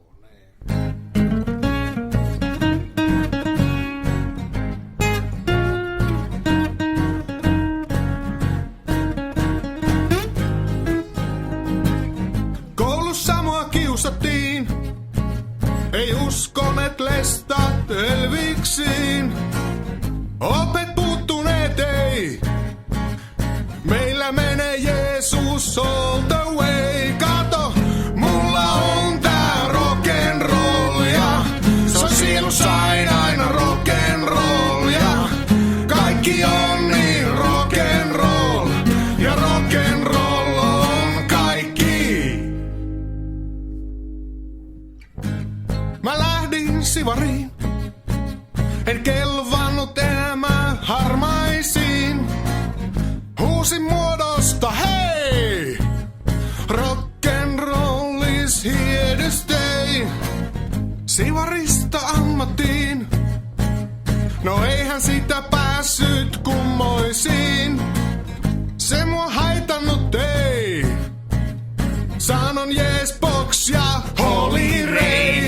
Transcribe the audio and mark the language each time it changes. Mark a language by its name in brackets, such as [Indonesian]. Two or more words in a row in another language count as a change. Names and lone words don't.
[Finnish] Koulussa mua kiusattiin, ei uskoneet lestat elviksiin. Opet puuttuneet ei, meillä menee Jeesus [English] all the way. [Finnish] Kato, mulla on tää rock'n'roll ja se on sielussa aina rock'n'roll ja kaikki on niin rock'n'roll ja rock'n'roll on kaikki. Mä lähdin Sivariin, en kelvannut enää mä harmaisiin. Huusin muodosta hei, [English] rock'n'roll is here to stay. [Finnish] Sivarista ammattiin, no eihän sitä päässyt kummoisiin. Se mua haitannut ei, sanon [English] yes box [Finnish] ja Holy Ray.